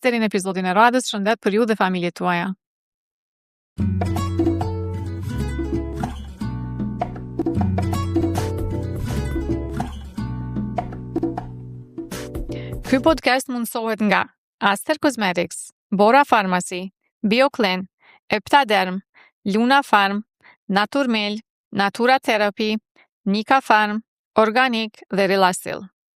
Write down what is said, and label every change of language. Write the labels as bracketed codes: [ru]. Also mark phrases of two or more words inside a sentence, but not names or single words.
[sq] Deri në episodin e radhës, shëndet për ju dhe familjet tuaja. Ky podcast mundësohet nga Aster Cosmetics, Bora Pharmacy, BioClean, Eptaderm, Luna Farm, Naturmel, Natura Therapy, Nika Farm, Organic dhe Relasil.